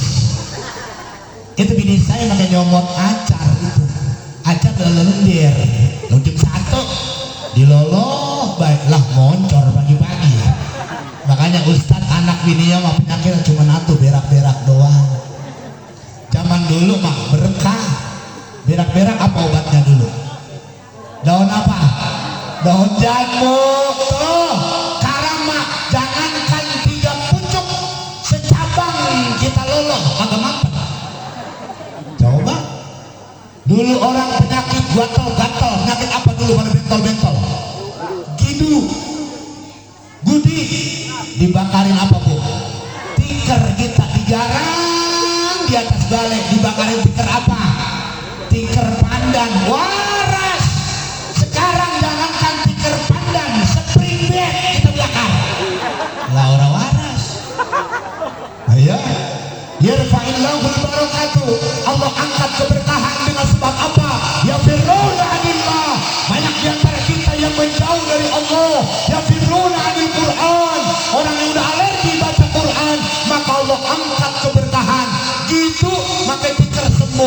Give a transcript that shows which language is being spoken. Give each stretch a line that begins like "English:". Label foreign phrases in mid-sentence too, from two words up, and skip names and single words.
Betawi: Itu bini saya pakai nyomot acar itu, acar lalu lendir, jam 1 diloloh, baiklah moncor pagi-pagi. Makanya Ustadz anak bininya mah penyakitnya cuma satu, berak-berak doang. Zaman dulu mah berkah, berak-berak apa obatnya dulu? Daun apa? Daun jambu. Tuh, karama, jangankan 3 pucuk, secabang kita loloh, agak mampet. Coba dulu orang penyakit gatal-gatal, penyakit apa dulu pada bentol-bentol? Gidu, gudi, dibakarin apa bu? Tikar kita digarang di atas balai, dibakarin tikar apa? Tikar pandan, waras. Sekarang jangankan tikar pandan,
English: spring bed
Betawi: kita bakar. Lah orang waras. Ayo.
Arabic: يرفع الله البركة,
Betawi: Allah angkat keberkahan dengan sebab apa?
Arabic: يفرون عن الله,
Betawi: banyak di antara kita yang menjauh dari Allah.
Arabic: يفرون عن القرآن,
Betawi: orang yang udah alergi baca Quran, maka Allah angkat keberkahan gitu, maka tikar sembuh.